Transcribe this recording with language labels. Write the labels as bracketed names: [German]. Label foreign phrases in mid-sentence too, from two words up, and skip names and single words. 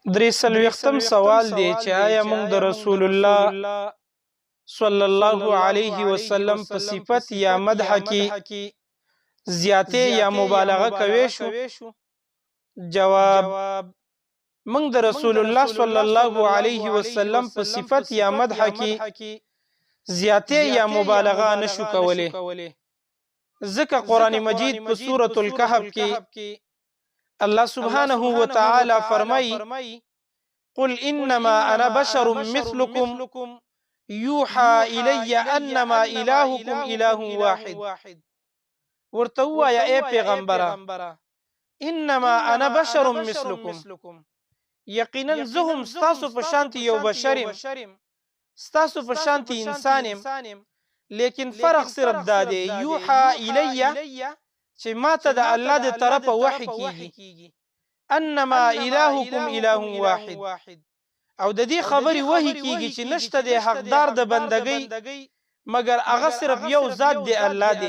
[Pashto] درې څلوېښتم سوال دی چې آیا موږ د رسول الله [Arabic] صلی الله علیه وسلم [Pashto] په صفت یا مدح کې زیاتې یا مبالغه کوي شو؟ جواب: موږ د رسول الله [Arabic] صلی الله علیه وسلم [Pashto] په صفت یا مدح کې زیاتې یا مبالغه نشو کولی، ځکه قرآن مجید په سورة الکهف کې الله [Arabic] سبحانه وتعالى [Pashto] فرمای: [Arabic] قل انما انا بشر مثلكم يوحى الي انما الهكم اله واحد. [Pashto] ورته وایا اے پیغمبره، [Arabic] انما انا بشر مثلكم، [Pashto] یقینا زه هم ستاسو په شانتي یو بشر یم، ستاسو په شانتي انسان یم، لیکن فرق صرف دا دی [Arabic] یوحى الي [Pashto] چې ماته د الله د طرفه وحی کیږي [Arabic] انما الهکم اله واحد، [Pashto] او د دې خبرې وحی کیږي چې نشته د حقدار د بندګۍ مگر هغه صرف یو ذات دی، الله دی.